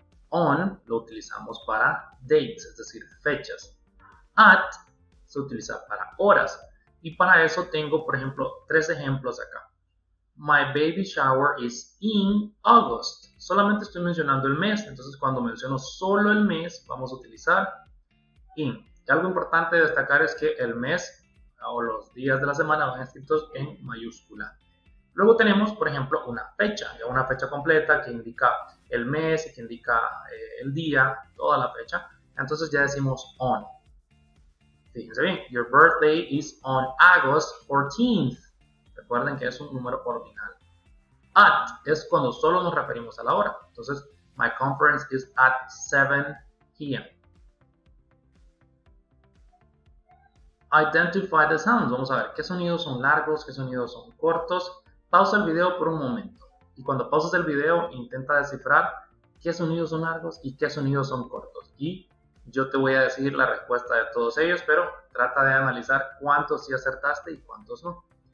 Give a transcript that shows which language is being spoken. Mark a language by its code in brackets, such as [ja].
[es] On, lo utilizamos para dates, es decir, fechas. At, se utiliza para horas. Y para eso tengo, por ejemplo, 3 ejemplos acá. [en] My baby shower is in August. [es] Solamente estoy mencionando el mes, entonces cuando menciono solo el mes, vamos a utilizar in. Y algo importante de destacar es que el mes o los días de la semana van escritos en mayúscula. Luego tenemos, por ejemplo, una fecha completa que indica el mes y que indica el día, toda la fecha. Entonces ya decimos on. Fíjense bien, [en] your birthday is on August 14th. [es] Recuerden que es un número ordinal. At es cuando solo nos referimos a la hora. Entonces, [en] my conference is at 7 p.m. Identify the sounds. [es] Vamos a ver qué sonidos son largos, qué sonidos son cortos. Pausa el video por un momento. Y cuando pauses el video, intenta descifrar qué sonidos son largos y qué sonidos son cortos. Y yo te voy a decir la respuesta de todos ellos, pero trata de analizar cuántos sí acertaste y cuántos no.